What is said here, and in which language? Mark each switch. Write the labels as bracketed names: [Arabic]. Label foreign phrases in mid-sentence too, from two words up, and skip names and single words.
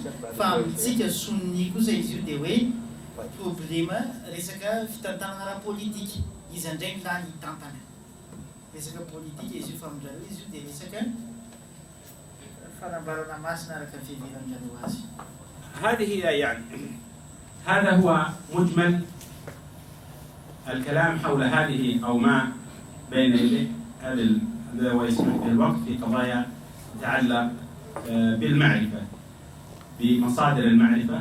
[Malagasy] Fa amintsika Sunni kosa izy io dia hoe problema resaka fitantanana ara-politika, izy indray milany hitantana resaka politika izy io. Fa amjareo izy io dia resaka fanambarana masina araka fiheveranjareo azy. [Arabic] هذه يعني هذا هو مجمل الكلام حول هذه أو ما بين يديه هذا ويسمح به الوقت في قضايا تتعلق بالمعرفة، بمصادر المعرفة.